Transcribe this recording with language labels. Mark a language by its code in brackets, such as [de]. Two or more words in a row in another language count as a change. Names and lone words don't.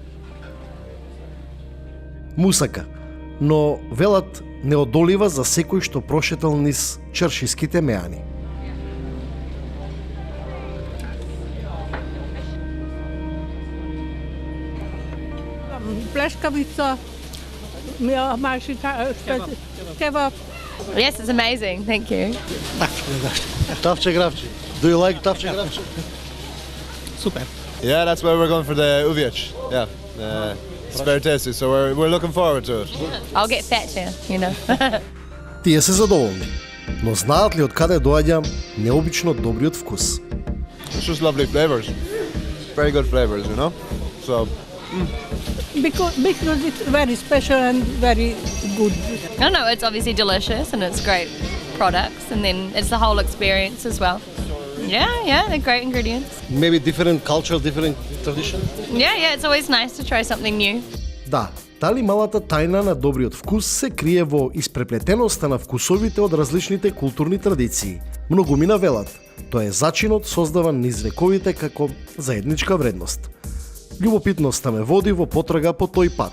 [mk] Мусака, но велат неодолива за секој што прошетал низ чаршиските меани. Плескавица, кебаб. [en] Yes, it's amazing. Thank you. [mk] Тавче гравче. [en] Do you like [mk] тавче гравче? [en] Super. Yeah, that's where we're going for the uviec. Yeah, it's very tasty, so we're looking forward to it. I'll get fat there, you know. [mk] Тие се задоволни, но знаат ли од каде доаѓа необично добриот вкус? [en] It's just lovely flavors, very good flavors, you know. So Because it's very special and very good. I don't know, it's obviously delicious and it's great products, and then it's the whole experience as well. Yeah, they're great ingredients. Maybe different culture, different tradition? Yeah, it's always nice to try something new. [mk] Да, дали малата тајна на добриот вкус се крие во испреплетеноста на вкусовите од различните културни традиции. Многумина велат, тоа е зачинот создаван низ вековите како заедничка вредност. Љубопитноста ме води во потрага по тој пат.